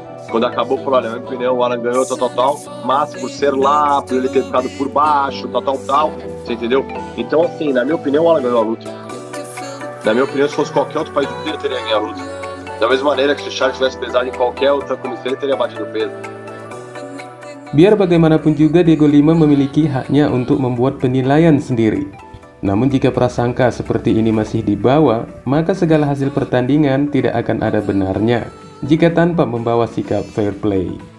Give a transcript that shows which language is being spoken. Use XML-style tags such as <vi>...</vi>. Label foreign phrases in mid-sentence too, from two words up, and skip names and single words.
<pt>Quando acabou, falou: olha, na minha opinião, o Alan ganhou, tal, mas por ser lá, por ele ter ficado por baixo, tal, você entendeu? Então, assim, na minha opinião, o Alan ganhou a luta. Na minha opinião, se fosse qualquer outro país do mundo, ele teria ganhado a luta. Da mesma maneira que se o Charles tivesse pesado em qualquer outra comissão, ele teria batido o peso.</pt> <id>Biar bagaimanapun juga, Diego Lima memiliki haknya untuk membuat penilaian sendiri. Namun jika prasangka seperti ini masih dibawa, maka segala hasil pertandingan tidak akan ada benarnya jika tanpa membawa sikap</id> <en>fair play.</en>